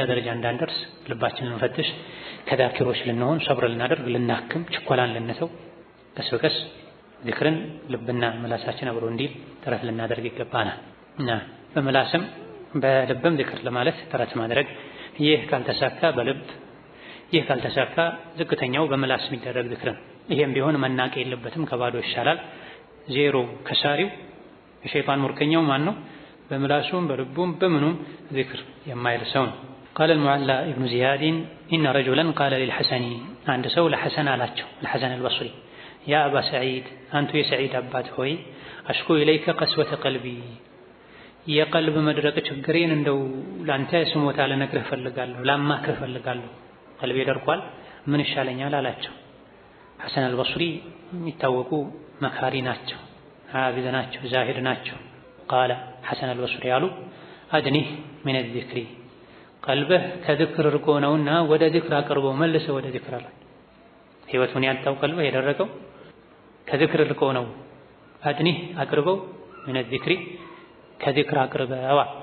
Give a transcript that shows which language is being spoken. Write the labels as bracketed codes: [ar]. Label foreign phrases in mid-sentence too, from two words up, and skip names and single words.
[am] ደረጃ እንዳንደርስ ልባችንን እንፈትሽ፣ ከዳኪሮች ልንሆን፣ ሰብር ልናደርግ፣ ልናክም፣ ችኮላን ልንተው፣ ቀስ በቀስ ዚክርን ልብና ምላሳችን አብሮ እንዲል ጥረት ልናደርግ ይገባናል እና በምላስም በልብም ዚክር ለማለት ጥረት ማድረግ። ይህ ካልተሳካ በልብ ይህ ካልተሳካ ዝቅተኛው በምላስ የሚደረግ ዚክር ነው። ይሄም ቢሆን መናቅ የለበትም፣ ከባዶ ይሻላል። ዜሮ ከሳሪው የሸይጣን ሙርከኛው ማን ነው? በምላሱም በልቡም በምኑም ዚክር የማይል ሰው ነው። [ar] قال المعلى ابن زياد إن رجلا قال للحسن عند سو لحسن አላቸው الحسن البصري يا أبا سعيد أنت يا سعيد [am] አባት ሆይ [ar] أشكو إليك قسوة قلبي [am] የቀልብ መድረቅ ችግሬን እንደው ላንተ ስሞታ ለነግርህ ፈልጋለሁ፣ ላማክርህ ፈልጋለሁ፣ ቀልቤ ደርቋል፣ ምን ይሻለኛል አላቸው። ሐሰን አልበስሪ የሚታወቁ መካሪ ናቸው፣ ሐፊዝ ናቸው፣ ዛሂድ ናቸው። ቃለ ሐሰን አልበስሪ ያሉ [ar] أدنه من الذكر፣ [am] ቀልብህ ከዝክር ርቆ ነውና ወደ ዝክር አቅርበው፣ መልሰው ወደ ዝክር አለ። ህይወቱን ያጣው ቀልብህ የደረቀው ከዝክር ርቆ ነው። አድኒህ አቅርበው [ar] من الذكر፣ [am] ከዚክር አቅርበዋ።